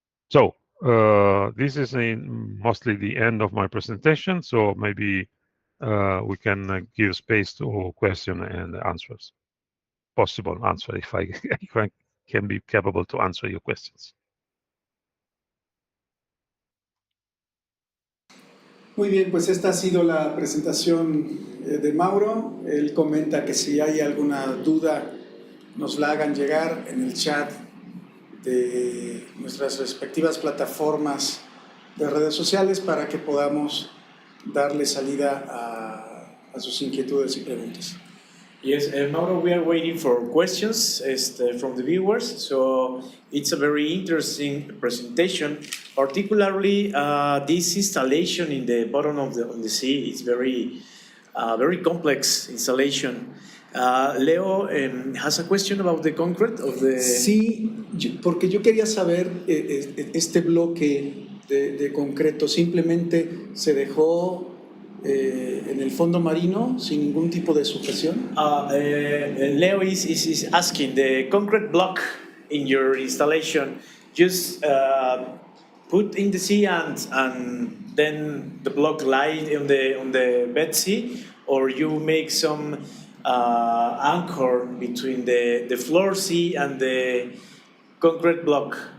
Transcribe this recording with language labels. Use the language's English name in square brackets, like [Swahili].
[English] So this is mostly the end of my presentation. So maybe we can give space to question and answers, possible answer if I can be capable to answer your questions. [Spanish] Muy bien, pues esta ha sido la presentación de Mauro. Él comenta que si hay alguna duda nos la hagan llegar en el chat de nuestras respectivas plataformas de redes sociales para que podamos darle salida a sus inquietudes y preguntas. [English] Yes, Mauro, we are waiting for questions from the viewers. So it's a very interesting presentation. Particularly, this installation in the bottom of the sea is very complex installation. Leo has a question about the concrete of the. [Spanish] Sí, porque yo quería saber este bloque de concreto simplemente se dejó en el fondo marino sin ningún tipo de sujeción. [English] Leo is asking, the concrete block in your installation just put in the sea and then the block lie on the bed sea, or you make some anchor between the floor sea and the concrete block?